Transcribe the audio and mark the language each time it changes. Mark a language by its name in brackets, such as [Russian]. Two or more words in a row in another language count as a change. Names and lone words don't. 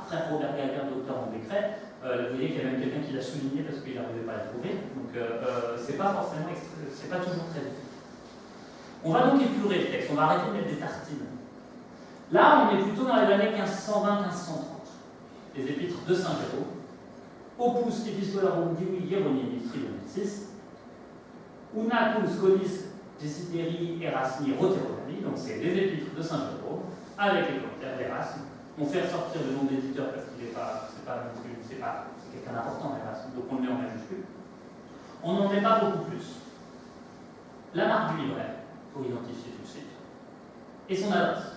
[French] Frère Robert Gallien, docteur en décret. Vous voyez qu'il y a même quelqu'un qui l'a souligné parce qu'il n'arrivait pas à le trouver. Donc, c'est pas forcément, c'est pas toujours très difficile. On va donc épurer le texte, on va arrêter de mettre des tartines. Là, on est plutôt dans les années 1520-1530. Les épîtres de Saint Jérôme. [Latin] Opus Epistolarum Divi Hieronymi Tridomitis. Una cum scolis Desideri Erasmi Roteronami, [French] donc c'est les épîtres de Saint Jérôme, avec les commentaires d'Erasme. On fait ressortir le nom d'éditeur parce qu'il n'est pas, c'est quelqu'un d'important, Erasme, donc on le met en majuscule. On n'en met pas beaucoup plus. La marque du livret, pour identifier tout de suite, et son adresse.